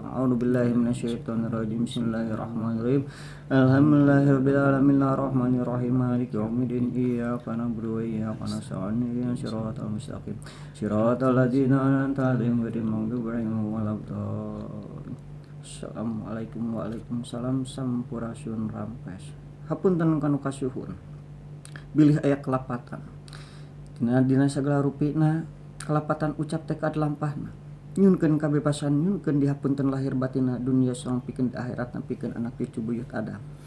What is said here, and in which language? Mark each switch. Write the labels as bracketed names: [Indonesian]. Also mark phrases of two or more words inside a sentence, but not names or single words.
[Arabic] أعوذ بالله من الشيطان الرجيم. بسم الله الرحمن الرحيم. الحمد لله رب العالمين الرحمن الرحيم مالك يوم الدين. إياك نعبد وإياك نستعين. اهدنا الصراط المستقيم. صراط الذين أنعمت عليهم غير المغضوب عليهم ولا الضالين. السلام عليكم وعليكم السلام [Sundanese] sampurasun rampes. Hapunten kanu kasuhun. Bilih aya kelapatan. Dina sagala rupina kelapatan ucap tekad lampahna. Nyunkeun kabebasan, nyunkeun dihapunten lahir batina dunia sareng pikeun akhirat pikeun anak cucu buyut Adam.